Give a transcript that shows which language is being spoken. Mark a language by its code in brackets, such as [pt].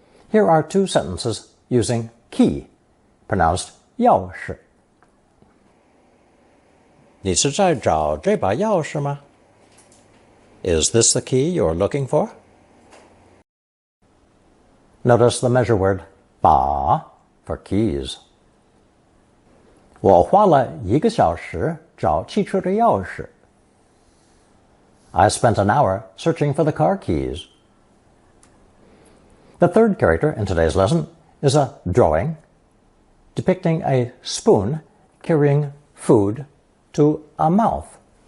[en] Here are 2 sentences using key, pronounced yao shi. [zh] 你是在找这把钥匙吗? [en] Is this the key you're looking for? Notice the measure word ba for keys. [zh] 我花了1个小时找汽车的钥匙. [en] I spent an hour searching for the car keys. The third character in today's lesson is a drawing depicting a spoon carrying food to a mouth.